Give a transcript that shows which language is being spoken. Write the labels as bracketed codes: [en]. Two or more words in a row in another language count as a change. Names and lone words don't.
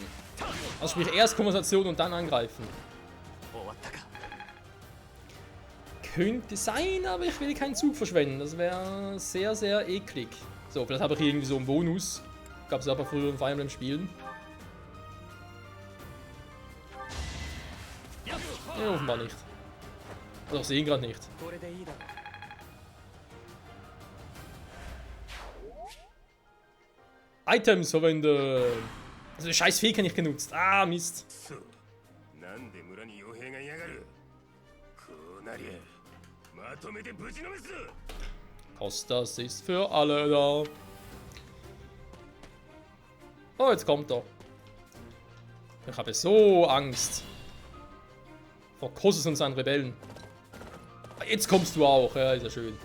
[de] Also sprich erst Konversation und dann angreifen. Könnte sein, aber ich will keinen Zug verschwenden. Das wäre sehr, sehr eklig. So, vielleicht habe ich hier irgendwie so einen Bonus. Gab es aber früher in Fire Emblem Spielen. Ja, offenbar nicht. Oder sehen gerade nicht. [ja] これでいいだろう [de] Items verwenden. Also scheiß Vieh kann ich genutzt. Ah, Mist. [ja] そうなんで村に傭兵がいやがるこうなりゃまとめてぶちのめす [de] Kostas ist für alle da. Oh, jetzt kommt er. Ich habe so Angst. Vor Kostas und seinen Rebellen. Jetzt kommst du auch. Ja, ist ja schön.